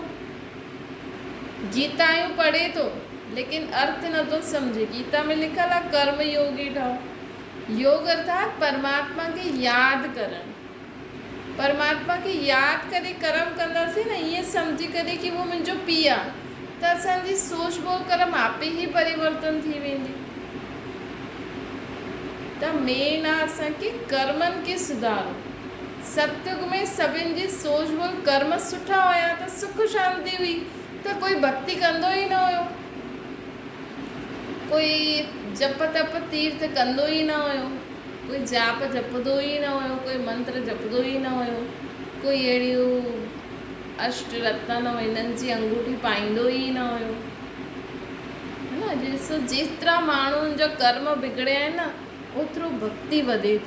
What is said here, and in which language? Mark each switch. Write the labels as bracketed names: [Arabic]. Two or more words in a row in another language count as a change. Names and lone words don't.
[Sindhi] गीतायूं पढ़े थो लेकिन अर्थ नथो सम्झे। गीता में लिखियलु आहे कर्म योगी ठहो। योग अर्थात परमात्मा खे यादि करणु। परमात्मा खे यादि करे कर्म कंदासीं न, ईअं सम्झी करे कि उहो मुंहिंजो पीउ आहे, त असांजी सोच बोल कर्म आपे ई परिवर्तन थी वेंदी। त मेन आहे असांखे कर्मनि खे सुधारो। सतयुग में सभिनि जी सोच बोल कर्म सुठा हुया त सुख शांति हुई, त कोई भक्ति कंदो ई न हुयो, कोई जप तप तीर्थ कंदो ई न हुयो, कोई जाप जपंदो ई न हुयो, कोई मंत्र जपंदो ई न हुयो, कोई अहिड़ियूं अष्ट रत्न हिननि जी अंगूठी पाईंदो ई न हुयो, है न। ॾिसो जेतिरा माण्हुनि जा कर्म बिगड़िया आहिनि न, ओतिरो भक्ति वधे थी।